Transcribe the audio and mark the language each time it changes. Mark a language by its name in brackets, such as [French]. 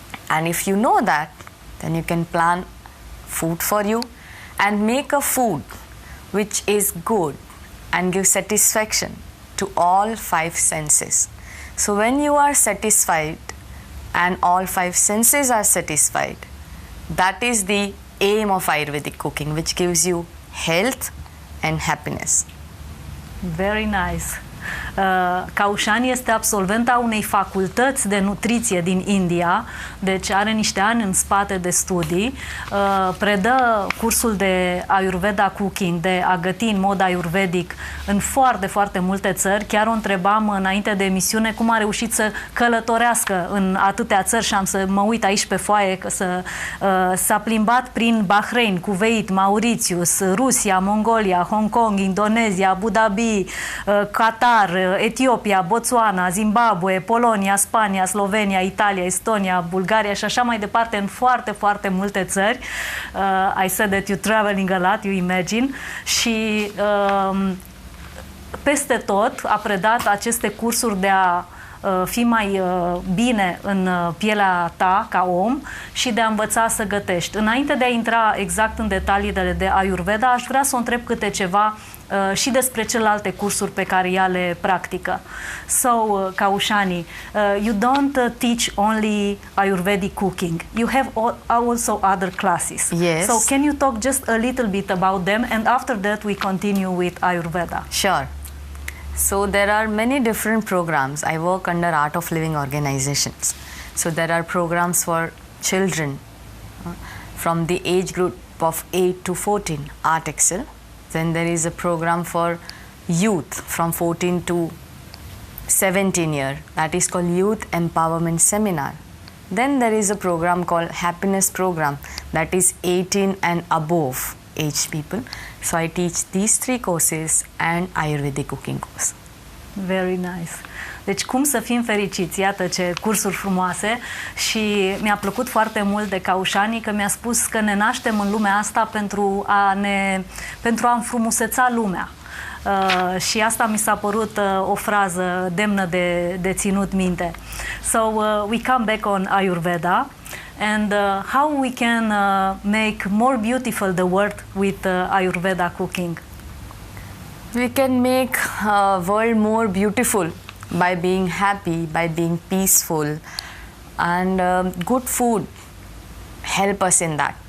[English] And if you know that, then you can plan food for you and make a food which is good and give satisfaction to all 5 senses. So when you are satisfied and all 5 senses are satisfied, that is the aim of Ayurvedic cooking, which gives you health and happiness. Very nice. [Romanian] Kaushani este absolventa unei facultăți de nutriție din India, deci are niște ani în spate de studii, predă cursul de Ayurveda Cooking, de a găti în mod ayurvedic în foarte, foarte multe țări. Chiar o întrebam înainte de emisiune cum a reușit să călătorească în atâtea țări și am să mă uit aici pe foaie că s-a plimbat prin Bahrain, Kuwait, Mauritius, Rusia, Mongolia, Hong Kong, Indonezia, Abu Dhabi, Qatar, Etiopia, Botswana, Zimbabwe, Polonia, Spania, Slovenia, Italia, Estonia, Bulgaria și așa mai departe, în foarte, foarte multe țări. [English] I said that you're traveling a lot, you imagine. [Romanian] Și peste tot a predat aceste cursuri de a fi mai bine în pielea ta ca om și de a învăța să gătești. Înainte de a intra exact în detaliile de Ayurveda, aș vrea să o întreb câte ceva și despre celelalte cursuri pe care ea le practică. [English] So, Kaushani, you don't teach only Ayurvedic cooking. You have also other classes. Yes. So, can you talk just a little bit about them, and after that we continue with Ayurveda? Sure. So there are many different programs. I work under Art of Living organizations. So there are programs for children from the age group of 8 to 14, Art Excel. Then there is a program for youth from 14 to 17 years. That is called Youth Empowerment Seminar. Then there is a program called Happiness Program, that is 18 and above. age people. So I teach these 3 courses and Ayurvedic cooking course. Very nice. [Romanian] Deci cum să fim fericiți, iată ce cursuri frumoase. Și mi-a plăcut foarte mult de Kaushani că mi-a spus că ne naștem în lumea asta pentru a înfrumuseța lumea. Și asta mi s-a părut o frază demnă de ținut minte. [English] So we come back on Ayurveda and how we can make more beautiful the world with Ayurveda cooking. We can make a world more beautiful by being happy, by being peaceful, and good food help us in that.